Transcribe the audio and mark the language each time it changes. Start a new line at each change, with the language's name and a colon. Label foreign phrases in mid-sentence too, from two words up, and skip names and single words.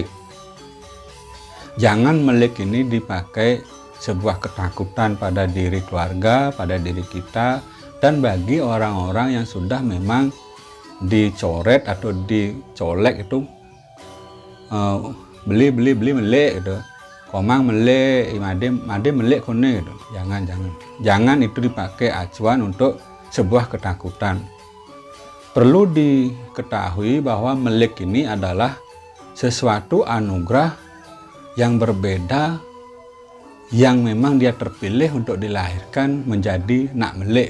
Indonesian: Jangan melik ini dipakai sebuah ketakutan pada diri keluarga, pada diri kita, dan bagi orang-orang yang sudah memang dicoret atau dicolek itu
Balinese: beli melik
Indonesian: gitu.
Balinese: Komang melik, made melik kone gitu.
Indonesian: Jangan itu dipakai acuan untuk sebuah ketakutan. Perlu diketahui bahwa melik ini adalah sesuatu anugerah yang berbeda, yang memang dia terpilih untuk dilahirkan menjadi
Balinese: nak melik.